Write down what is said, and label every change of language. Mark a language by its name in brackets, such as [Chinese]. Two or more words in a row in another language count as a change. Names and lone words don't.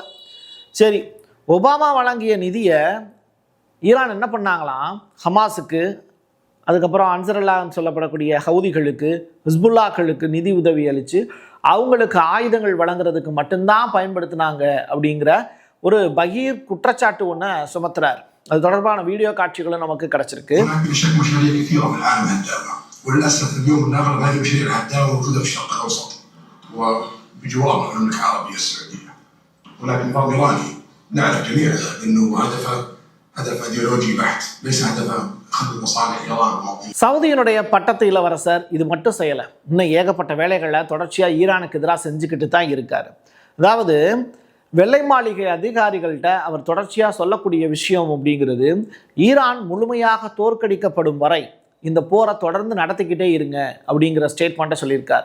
[Tamil] சரி, ஒபாமா வழங்கிய நிதியை ஈரான் என்ன பண்ணாங்களாம், ஹமாஸுக்கு, அதுக்கப்புறம் அன்சரல்லான்னு சொல்லப்படக்கூடிய ஹவுதிகளுக்கு, ஹிஸ்புல்லாக்களுக்கு நிதி உதவி அளித்து அவங்களுக்கு ஆயுதங்கள் வழங்குறதுக்கு மட்டும்தான் பயன்படுத்தினாங்க அப்படிங்கிற ஒரு பகீர் குற்றச்சாட்டு ஒன்று சுமத்துறார். அது தொடர்பான வீடியோ காட்சிகளும் நமக்கு கிடைச்சிருக்கு. [Arabic] وللاسف اليوم نغلب هذه المشاريع الهدامه موجوده في الشرق الاوسط وبجوار المملكه العربيه السعوديه، ولكن نظام ايراني نعرف جميعا انه هدف ايديولوجي بحت، ليس هدف خدمه مصالح ايران ومواطنين. [Tamil] சவுதியினுடைய பட்டத்து இளவரசர் இது மட்டும் செய்யலை, இன்னும் ஏகப்பட்ட வேலைகளை தொடர்ச்சியாக ஈரானுக்கு எதிராக செஞ்சுக்கிட்டு தான் இருக்கார். அதாவது வெள்ளை மாளிகை அதிகாரிகள்கிட்ட அவர் தொடர்ச்சியாக சொல்லக்கூடிய விஷயம் அப்படிங்கிறது, ஈரான் முழுமையாக தோற்கடிக்கப்படும் வரை இந்த போரை தொடர்ந்து நடத்திக்கிட்டே இருங்க அப்படிங்கிற ஸ்டேட்மெண்ட்டை சொல்லியிருக்கார்.